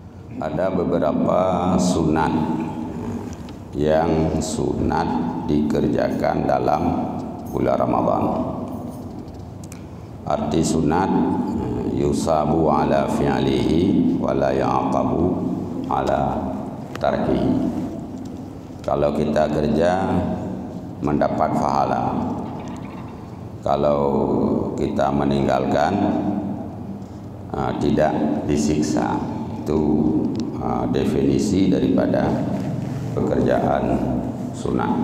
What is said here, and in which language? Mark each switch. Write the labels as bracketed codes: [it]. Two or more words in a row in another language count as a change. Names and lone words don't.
[id] ada beberapa sunat yang sunat dikerjakan dalam bulan Ramadan. Arti sunat [ar] يثاب على فعله ولا يعاقب على تركه. [id] Kalau kita kerja mendapat pahala. Kalau kita meninggalkan tidak disiksa. Itu definisi daripada pekerjaan sunat.